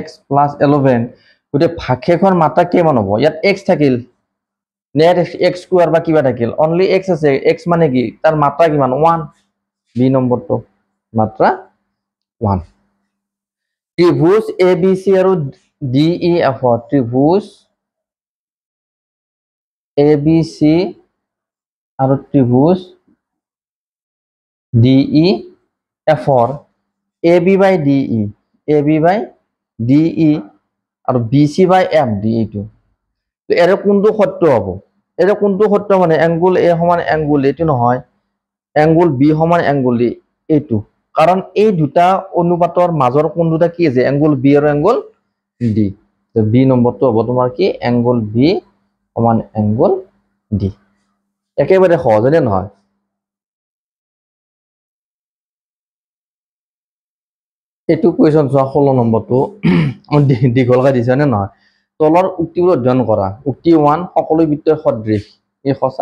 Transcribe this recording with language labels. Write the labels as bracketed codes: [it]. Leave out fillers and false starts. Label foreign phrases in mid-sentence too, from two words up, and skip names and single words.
[as] প্লাস 11 গতিকে ভাগশেষৰ মাত্ৰা কিমান হ'ব ইয়াত x থাকিল নেট x স্কয়ার বা কিবা থাকিল অনলি x আছে x মানে কি তাৰ মাত্ৰা কিমান 1 বি নম্বৰটো মাত্ৰা 1 ত্ৰিভুজ ABC আৰু DEF ত্ৰিভুজ ABC আৰু ত্ৰিভুজ DEF AB by DE AB by DE আৰু BC by MD এইটো তো এর কোনটো সত্য হ'ব এর কোনটো সত্য মানে অ্যাঙ্গেল A সমান অ্যাঙ্গেল এইটো নহয় অ্যাঙ্গেল B সমান অ্যাঙ্গেল এইটো কাৰণ এই দুটা অনুপাতৰ মাজৰ কোন দুটা কি আছে অ্যাঙ্গেল B আৰু অ্যাঙ্গেল D তো বি নম্বৰটো হ'ব তোমাৰ কি অ্যাঙ্গেল B সমান অ্যাঙ্গেল D একেবাৰে সহজ নে নহয় এইটো কোৱেশ্চন 16 নম্বৰটো দীঘলকৈ দিছে নে নহয় তলৰ উক্তিবোৰ অধ্যয়ন কৰা উক্তি 1 সকলো বৃত্তৰ সদৃশ এই সঁচা